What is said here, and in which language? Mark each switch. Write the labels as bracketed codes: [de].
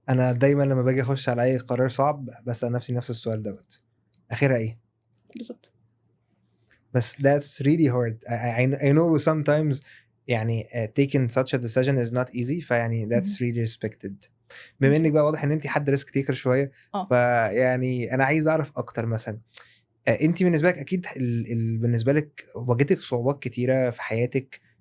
[ar] انا دايما لما باجي اخش على اي قرار صعب بسأل نفسي نفس السؤال دوت، اخرها ايه؟ بالظبط. بس [en] that's really hard. I know sometimes [ar] يعني [en] taking such a decision is not easy. [ar] فيعني [en] that's really respected. [ar] بما انك بقى واضح ان انت حد ريسك تيكر شويه، فيعني انا عايز اعرف اكتر. مثلا انت بالنسبه لك اكيد بالنسبه لك واجهتك صعوبات كتيره في حياتك.